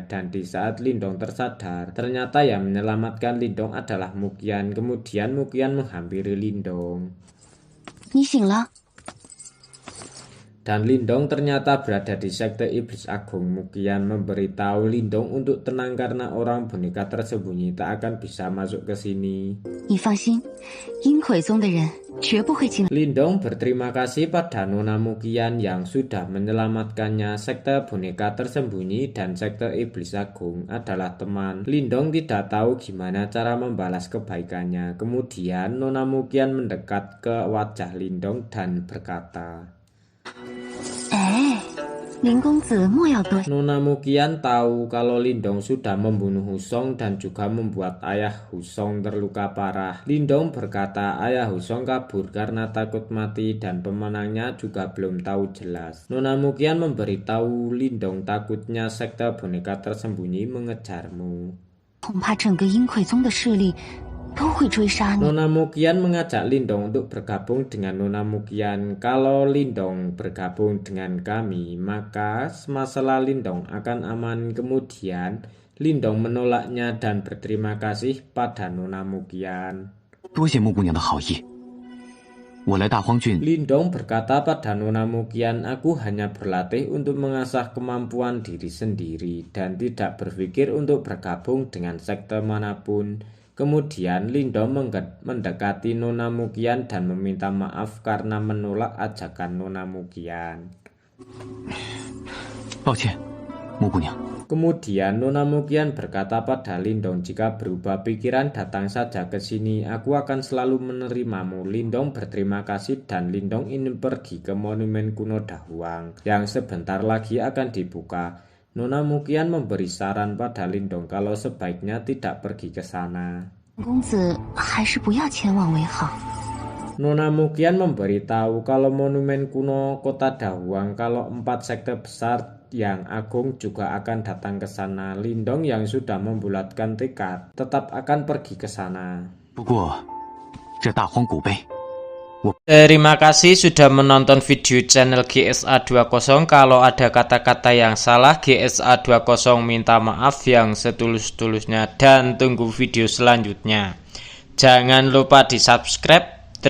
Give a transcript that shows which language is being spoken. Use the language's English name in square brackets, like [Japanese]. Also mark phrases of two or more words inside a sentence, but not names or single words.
[Indonesian] Dan di saat Lindong tersadar, ternyata yang menyelamatkan Lindong adalah Muqian. Kemudian Muqian menghampiri Lindong. [Chinese] 你醒了。 [Indonesian] Dan Lindong ternyata berada di sekte iblis agung. Muqian memberitahu Lindong untuk tenang karena orang boneka tersembunyi tak akan bisa masuk ke sini. [Chinese] 你放心，阴魁宗的人绝不会进来。 [Indonesian] Lindong berterima kasih pada Nona Muqian yang sudah menyelamatkannya. Sekte boneka tersembunyi dan sekte iblis agung adalah teman. Lindong tidak tahu gimana cara membalas kebaikannya. Kemudian Nona Muqian mendekat ke wajah Lindong dan berkata, [Chinese] 哎，林公子莫要多。 [Indonesian] Nona Muqian tahu kalau Lindong sudah membunuh Husong dan juga membuat Ayah Husong terluka parah. Lindong berkata Ayah Husong kabur karena takut mati dan pemenangnya juga belum tahu jelas. Nona Muqian memberitahu Lindong takutnya sekte boneka tersembunyi mengejarmu. [Chinese] 恐怕整个阴魁宗的势力都会追杀你。 [Indonesian] Nona Muqian mengajak Lindong untuk bergabung dengan Nona Muqian. Kalau Lindong bergabung dengan kami, maka masalah Lindong akan aman. Kemudian Lindong menolaknya dan berterima kasih pada Nona Muqian. [Chinese] 多谢木姑娘的好意。我来大荒郡， [Indonesian] Lindong berkata pada Nona Muqian, aku hanya berlatih untuk mengasah kemampuan diri sendiri dan tidak berpikir untuk bergabung dengan sekte manapun. Kemudian Lindong mendekati Nona Muqian dan meminta maaf karena menolak ajakan Nona Muqian. [Chinese] 抱歉，木姑娘。 [Indonesian] Kemudian Nona Muqian berkata pada Lindong, jika berubah pikiran datang saja ke sini, aku akan selalu menerimamu. Lindong berterima kasih dan Lindong ingin pergi ke monumen kuno Dahuang yang sebentar lagi akan dibuka. Nona Muqian memberi saran pada Lindong kalau sebaiknya tidak pergi ke sana. [Chinese] 公子还是不要前往为好。 [Indonesian] Nona Mukian memberitahu kalau monumen kuno Kota Dahuang kalau 4 sekte besar yang agung juga akan datang ke sana. Lindong yang sudah membulatkan tekad tetap akan pergi ke sana. [Chinese] 不过，这大荒古碑， [Indonesian] Terima kasih sudah menonton video channel GSA20. Kalau ada kata-kata yang salah, GSA20 minta maaf yang setulus-tulusnya dan tunggu video selanjutnya. Jangan lupa di subscribe.